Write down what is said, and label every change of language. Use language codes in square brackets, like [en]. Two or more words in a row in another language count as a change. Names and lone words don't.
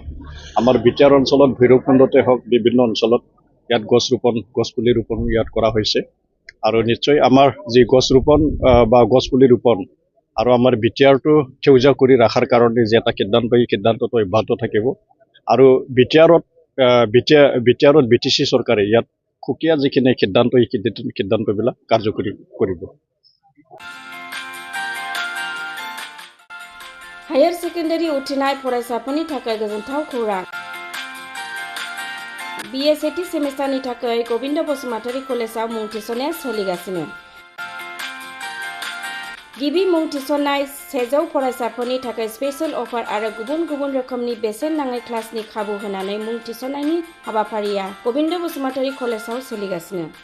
[as] আমাৰ বিটিআৰ অঞ্চলত ভৈৰৱকুণ্ডতে হওক বিভিন্ন অঞ্চলত ইয়াত গছ পুলি ৰোপণ ইয়াত কৰা হৈছে আৰু নিশ্চয় আমাৰ যি গছ ৰোপণ বা গছ পুলি ৰোপণ আৰু আমাৰ বিটিআৰটো সেউজীয়া কৰি ৰখাৰ কাৰণে যি এটা সিদ্ধান্ত এই সিদ্ধান্তটো অব্যাহত থাকিব আৰু বিটিআৰত BTC চৰকাৰে ইয়াত সুকীয়া যিখিনি সিদ্ধান্ত এই সিদ্ধান্তবিলাক কাৰ্যকৰী কৰিব। [en] higher secondary [brx] उथ्रिनाय फरायसाफोरनि थाखाय गोजोनथाव खौरां। BSAT सेमिस्टारनि थाखाय गोविन्द बसुमतारी कलेजाव मुं थिसननाया सोलिगासिनो। गिबि मुं थिसननाय 100 फरायसाफोरनि थाखाय [en] special offer [brx] आरो गुबुन गुबुन रोखोमनि बेसेन नाङै क्लासनि खाबु होनानै मुं थिसननायनि हाबाफारिया गोविन्द बसुमतारी कलेजाव सोलिगासिनो।